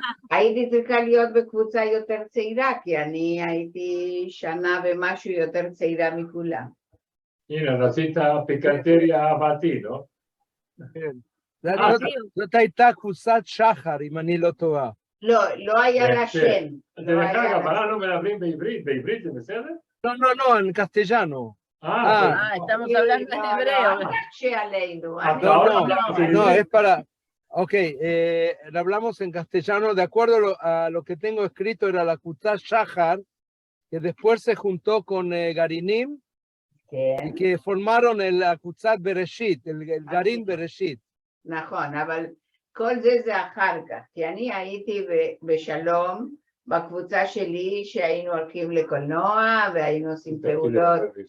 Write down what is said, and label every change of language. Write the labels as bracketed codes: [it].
[he] הייתי צריכה להיות בקבוצה יותר צעירה, כי אני הייתי שנה ומשהו יותר צעירה מכולם. הנה, רצית פיקנטריה אהבתי, לא? כן. זאת הייתה קבוצת שחר, אם אני לא טועה. לא היה לה שם. דרך אגב, אנחנו מדברים בעברית זה בסדר? לא, [es] en castellano. estamos hablando en hebreo. No, es para... Ok, hablamos en castellano, de acuerdo a lo que tengo escrito, era la Kutzat Shahar, que después se juntó con Garinim, y que formaron la Kutzat Bereshit, el Garin Bereshit. [he] נכון, אבל כל זה אחר כך, כי אני הייתי בשלום, בקבוצה שלי שהיינו הולכים לקולנוע, והיינו עושים פעולות